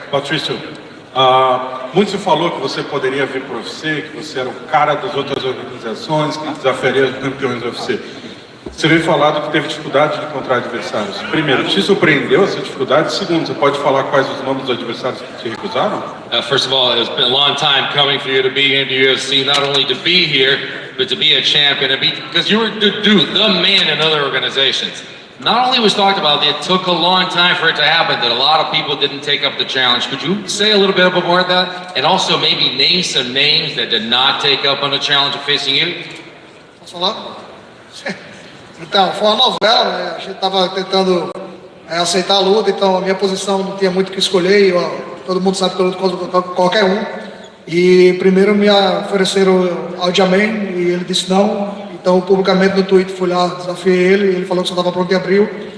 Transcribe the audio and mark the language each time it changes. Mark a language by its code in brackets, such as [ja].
[pt] Patrício, muito se falou que você poderia vir para o UFC, que você era o cara das outras organizações, que desafiaria os campeões do UFC. Você veio falado que teve dificuldade de encontrar adversários. Primeiro, te surpreendeu essa dificuldade? Segundo, você pode falar quais os nomes dos adversários que te recusaram? [en] First of all, it's been a long time coming for you to be in the UFC, not only to be here, but to be a champion, and because you were the man in other organizations. Not only was talked about, it took a long time for it to happen, that a lot of people didn't take up the challenge. Could you say a little bit more of that? And also maybe name some names that did not take up on the challenge of facing you? [pt] Posso falar? Então, foi uma novela, né? A gente tava tentando aceitar a luta, então a minha posição não tinha muito o que escolher, todo mundo sabe que eu luto contra qualquer um. E primeiro me ofereceram ao Diamante e ele disse não. Então, publicamente no Twitter, fui lá, desafiei ele, e ele falou que só estava pronto em abril.